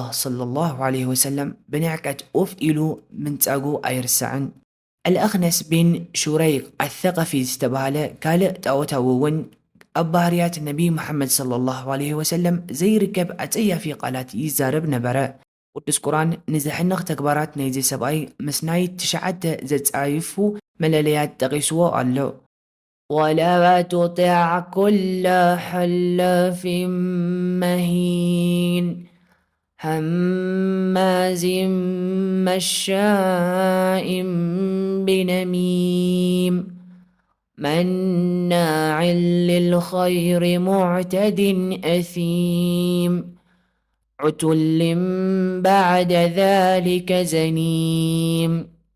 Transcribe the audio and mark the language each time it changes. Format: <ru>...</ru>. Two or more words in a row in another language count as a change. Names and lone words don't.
<ar>صلى الله عليه وسلم</ar> <ti>ብንዕቀት ኡፍ ኢሉ ምንጻጉ ኣይርስዕን። አልአኽነስ ቢን ሹረይቅ አተቐፊ ዝተባሃለ ካልእ ጣዖታዊ እውን ኣብ ባህርያት ነቢ ሙሐመድ</ti> <ar>صلى الله عليه وسلم</ar> <ti>ዘይርከብ ኣጸያፊ ቃላት ይዛረብ ነበረ። ቅዱስ ቁርኣን ንዝሕንቕ ተግባራት ናይዚ ሰብኣይ ምስ ናይ 9 ዘጻይፉ መለለያት ጠቒስዎ ኣሎ።</ti> <ar>ولا تطع كل حلاف مهين هماز مشاء بنميم مناع للخير معتد أثيم عتل بعد ذلك زنيم.</ar>